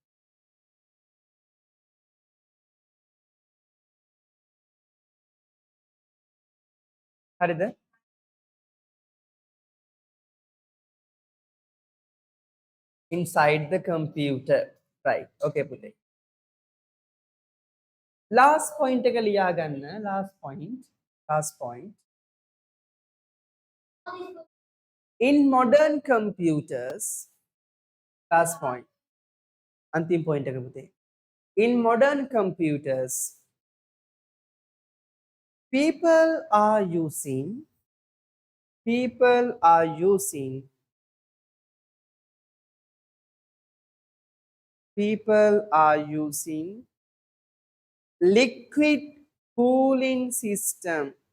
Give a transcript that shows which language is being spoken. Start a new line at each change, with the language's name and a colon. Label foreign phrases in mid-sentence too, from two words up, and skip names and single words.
Sinhala: හරිද?
English: Inside the computer. Right. Okay, පුතේ. Last point
Sinhala: එක ලියා ගන්න.
English: Last point. In modern computers, last point.
Sinhala: अंतिम point එක පුතේ.
English: In modern computers, people are using liquid cooling system.